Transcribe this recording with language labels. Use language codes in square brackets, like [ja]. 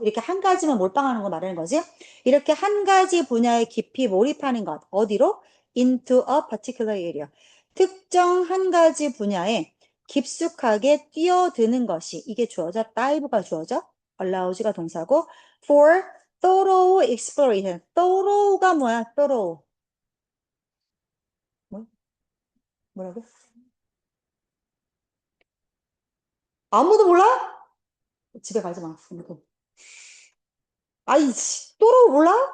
[ko] 이렇게 한 가지만 몰빵하는 거 말하는 거지. 이렇게 한 가지 분야에 깊이 몰입하는 것. 어디로? [en] Into a particular area. [ko] 특정 한 가지 분야에 깊숙하게 뛰어드는 것이, 이게 주어져. dive가 주어져. allows가 동사고. [en] for thorough exploration. [ko] thorough가 뭐야? [en] thorough. [ko] 뭐? 뭐라고? 아무도 몰라? 집에 가지 마. 아이, thorough 몰라?